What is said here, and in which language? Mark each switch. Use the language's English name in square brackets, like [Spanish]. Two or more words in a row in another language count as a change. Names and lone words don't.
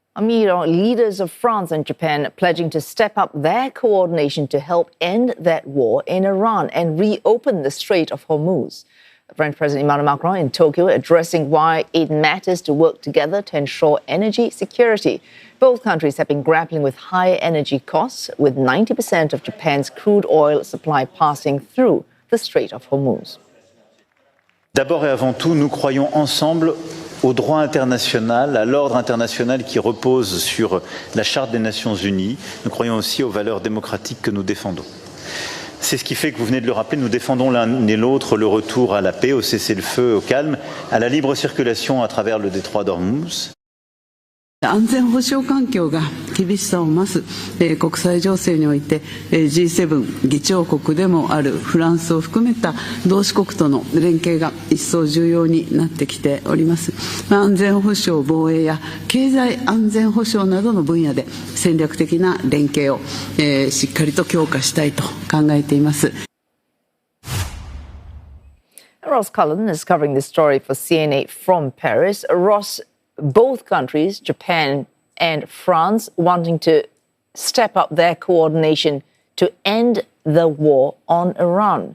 [English] Leaders of France and Japan pledging to step up their coordination to help end that war in Iran and reopen the Strait of Hormuz. French President Emmanuel Macron in Tokyo addressing why it matters to work together to ensure energy security. Both countries have been grappling with high energy costs, with 90% of Japan's crude oil supply passing through the Strait of Hormuz. [French] D'abord et avant tout, nous croyons ensemble au droit international, à l'ordre international qui repose sur la Charte des Nations Unies. Nous croyons aussi aux valeurs démocratiques que nous défendons. C'est ce qui fait que vous venez de le rappeler, nous défendons l'un et l'autre le retour à la paix, au cessez-le-feu, au calme, à la libre circulation à travers le détroit d'Ormuz. [Japanese] 安全保障環境が厳しさを増す、国際情勢において、G7 議長国でもあるフランスを含めた同志国との連携が一層重要になってきております。安全保障、防衛や経済安全保障などの分野で戦略的な連携を、しっかりと強化したいと考えています。 [English] Ross Cullen is covering this story for CNA from Paris. Ross, both countries, Japan and France, wanting to step up their coordination to end the war on Iran.